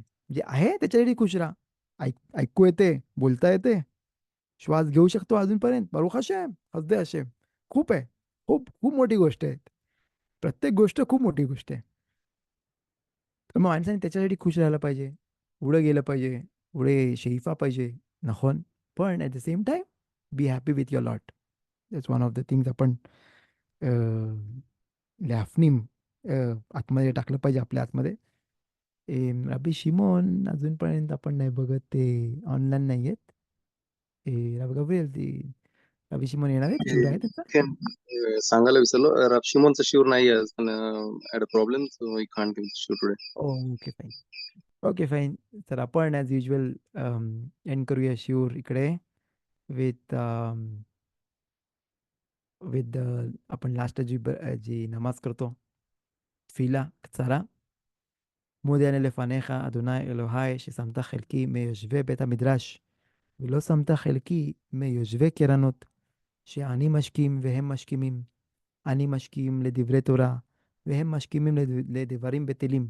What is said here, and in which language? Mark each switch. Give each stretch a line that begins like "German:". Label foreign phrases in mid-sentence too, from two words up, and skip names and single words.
Marathi: जे आहे त्याच्यासाठी खुश राहा. ऐकू येते, बोलता येते, श्वास घेऊ शकतो अजूनपर्यंत.
Hebrew: ברוך השם, חסדי השם.
Marathi: खूप आहे. खूप खूप मोठी गोष्ट आहे. प्रत्येक गोष्ट खूप मोठी गोष्ट आहे. तर मग माणसाने त्याच्यासाठी खुश राहायला पाहिजे. पुढे गेलं पाहिजे. पुढे शेफा पाहिजे. नखोन.
English: पण at the same time be happy with your lot. That's one of the things
Marathi: आपण अ, लॅफनीम आतमध्ये टाकलं पाहिजे आपल्या आतमध्ये. रबी शिमोन अजूनपर्यंत आपण नाही बघत, ते ऑनलाईन नाही आहेत. रबी गब्रिएल ती रबी शिमोन येणार आहे का? शिवर आहे त्यांचा? सांगायला विसरलो, शिमोनचं शिवर नाही आहे, पण
English: had a problem so we can't give shiur today. OK fine. OK fine.
Marathi: तर आपण
English: as usual
Marathi: एंड करूया शिवर इकडे विथ विथ आपण लास्ट जी नमाज करतो,
Hebrew: תפילה קצרה. מודי אני לפניך, אדוני אלוהי, ששמת חלקי מיושבי בית המדרש, ולא שמת חלקי מיושבי קרנות, שאני משכים והם משכימים. אני משכים לדברי תורה, והם משכימים לדברים בטלים.